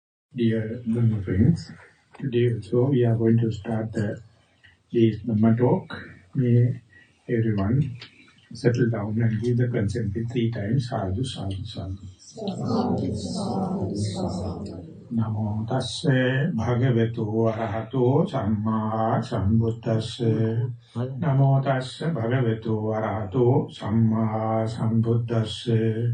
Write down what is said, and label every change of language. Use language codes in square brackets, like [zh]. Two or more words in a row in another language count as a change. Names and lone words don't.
[en] Dear Dhamma friends, today also we are going to start this Dhamma talk. May everyone settle down and give the consent with 3 times. [pi] Sadhu, sadhu, sadhu. Namo tasse bhagavato arahato samma sambuddhasse. Namo tasse bhagavato arahato samma sambuddhasse.